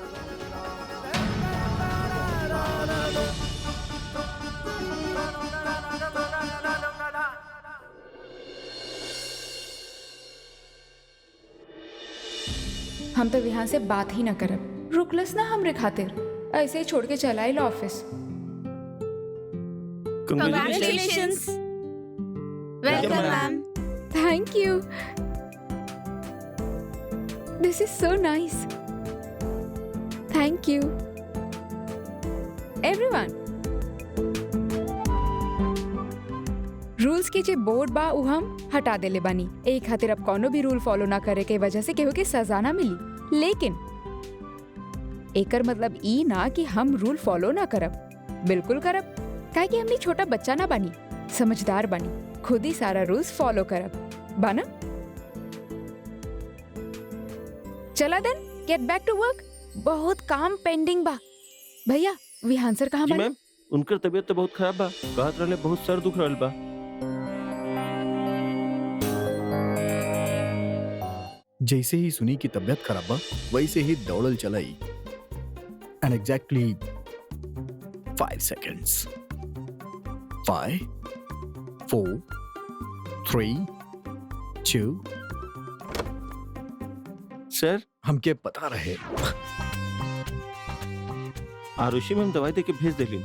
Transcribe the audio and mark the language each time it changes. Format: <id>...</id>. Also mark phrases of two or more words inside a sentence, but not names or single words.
<bho>हम तो यहाँ से बात ही ना करब। रुकलस ना हमरे खातिर, ऐसे ही छोड़ के चला आइल ऑफिस।</bho> <en>Congratulations. Welcome ma'am. Thank you. This is so nice. Thank you everyone.</en> <bho>रूल्स के जे बोर्ड बा उ हम हटा देले बानी। एक खातिर अब कोनो भी</bho> <en>rule follow</en> <bho>ना करे के वजह से केहू के सजा ना मिली। लेकिन एकर मतलब ई ना कि हम</bho> <en>rule follow</en> <bho>ना करब। बिल्कुल करब, काहे कि हमनी छोटा बच्चा ना बानी, समझदार बानी। खुद ही सारा</bho> <en>rules follow</en> <bho>करब बाना।</bho> <en>चला then, get back to work.</en> <bho>बहुत काम पेंडिंग बा। भैया विहान सर कहाँ जी बानी? मैम, उनकर तबीयत तो बहुत खराब बा। कहत रहले बहुत सर दुख रहल बा। जैसे ही सुनी की तबीयत खराब बा वैसे ही दौड़ल चलाई।</bho> <en>and exactly 5 seconds. 5, 4, 3, 2।</en> <bho>सर, हमके पता रहे। आरुषि मैम दवाई दे के भेज देली।</bho>